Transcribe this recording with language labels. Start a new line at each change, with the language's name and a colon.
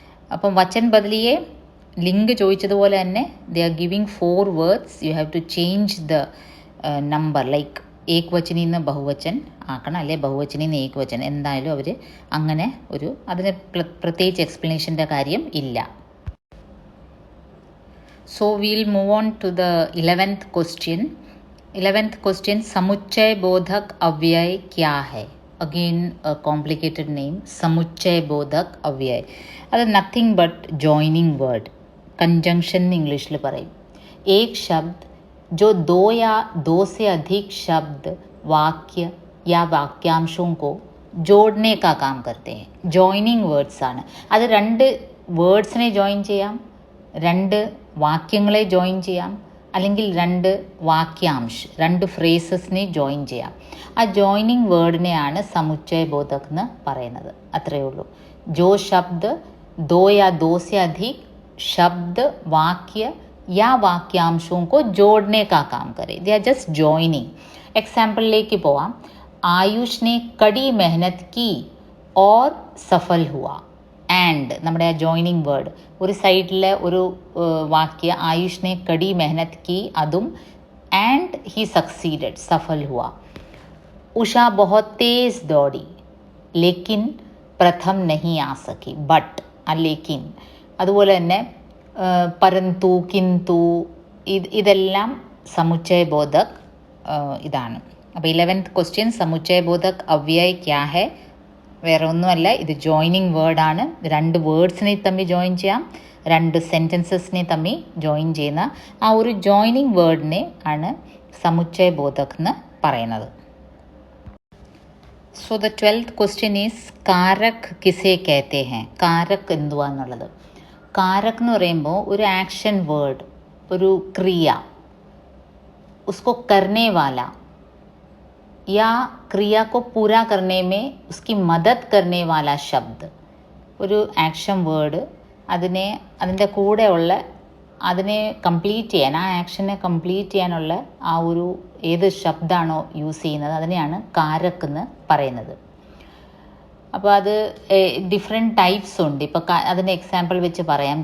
Malayalam: അപ്പം
Hindi: വചൻ ബദലിയെ
Malayalam: ലിങ്ക് ചോദിച്ചതുപോലെ തന്നെ
English: They are giving 4 words. You have to change the number.
Malayalam: Like ഏക് വചനിൽ നിന്ന് ബഹുവചൻ ആക്കണം, അല്ലെ ബഹുവചനിൽ നിന്ന് ഏക് വചൻ. എന്തായാലും അവർ അങ്ങനെ അതിന് പ്രത്യേകിച്ച് എക്സ്പ്ലനേഷൻ്റെ കാര്യം ഇല്ല.
English: So we'll move on to the 11th question. 11th question,
Hindi: समुच्चय बोधक अव्यय क्या है?
English: Again a complicated name, समुच्चय बोधक अव्यय.
Malayalam: അത്
English: nothing but joining word,
Hindi: conjunction English में
Malayalam: പറയും.
Hindi: एक शब्द जो दो या दो से अधिक शब्द, वाक्य या वाक्यांशों को जोड़ने का काम करते हैं.
Malayalam: ജോയിനിങ് വേർഡ്സ് ആണ്. അത് 2 വേർഡ്സിനെ ജോയിൻ ചെയ്യാം, 2 വാക്യങ്ങളെ ജോയിൻ ചെയ്യാം, അല്ലെങ്കിൽ 2 വാക്യാംശ്, 2 ഫ്രേസസിനെ ജോയിൻ ചെയ്യാം. ആ ജോയിനിങ് വേർഡിനെയാണ് സമുച്ചയ ബോധക് എന്ന് പറയുന്നത്. അത്രയേ ഉള്ളൂ.
Hindi: ജോ ശബ്ദ് दो या दो से अधिक शब्द, वाक्य या वाक्यांशों को जोड़ने का काम करे.
English: They are just joining.
Malayalam: എക്സാമ്പിളിലേക്ക് പോവാം.
Hindi: ആയുഷ് ने कड़ी मेहनत की और सफल हुआ.
Malayalam: ആൻഡ് നമ്മുടെ ആ ജോയിനിങ് വേർഡ്, ഒരു സൈഡിലെ ഒരു വാക്യ
Hindi: ആയുഷ് ने कड़ी मेहनत की
Malayalam: അതും ആൻഡ്
English: ही सक्सीडेड,
Hindi: सफल हुआ. उषा बहुत तेज दौड़ी लेकिन प्रथम नहीं आ सकी.
English: but
Hindi: ആ ലേക്കിൻ.
Malayalam: അതുപോലെ തന്നെ പരന്തു, കിന്തു ഇതെല്ലാം സമുച്ചയ ബോധക് ഇതാണ്. അപ്പോൾ 11th ക്വസ്റ്റ്യൻ
Hindi: സമുച്ചയബോധക് അവ്യയ് ക്യാ ഹെ.
Malayalam: വേറെ ഒന്നുമല്ല, ഇത് ജോയിനിങ് വേർഡാണ്. രണ്ട് വേർഡ്സിനെ തമ്മിൽ ജോയിൻ ചെയ്യാം, രണ്ട് സെൻറ്റൻസസിനെ തമ്മിൽ ജോയിൻ ചെയ്യുന്ന ആ ഒരു ജോയിനിങ് വേർഡിനെ ആണ് സമുച്ചയബോധക് എന്ന് പറയുന്നത്.
English: so the 12th question is
Hindi: കാരക് കിസെ കഹത്തെ ഹെ.
Malayalam: കാരക് എന്തുവാന്നുള്ളത്. കാരക് എന്ന് പറയുമ്പോൾ ഒരു ആക്ഷൻ വേർഡ്, ഒരു ക്രിയ,
Hindi: उसको करने वाला या क्रिया को पूरा करने में उसकी मदद करने वाला शब्द.
Malayalam: ഒരു ആക്ഷൻ വേർഡ്, അതിൻ്റെ കൂടെയുള്ള അതിനെ കംപ്ലീറ്റ് ചെയ്യാൻ, ആ ആക്ഷനെ കംപ്ലീറ്റ് ചെയ്യാനുള്ള ആ ഒരു ഏത് ശബ്ദമാണോ യൂസ് ചെയ്യുന്നത് അതിനെയാണ് കാരക് എന്ന് പറയുന്നത്. അപ്പോൾ അത് ഡിഫറെൻറ്റ് ടൈപ്സ് ഉണ്ട്. ഇപ്പോൾ അതിൻ്റെ എക്സാമ്പിൾ വെച്ച് പറയാം.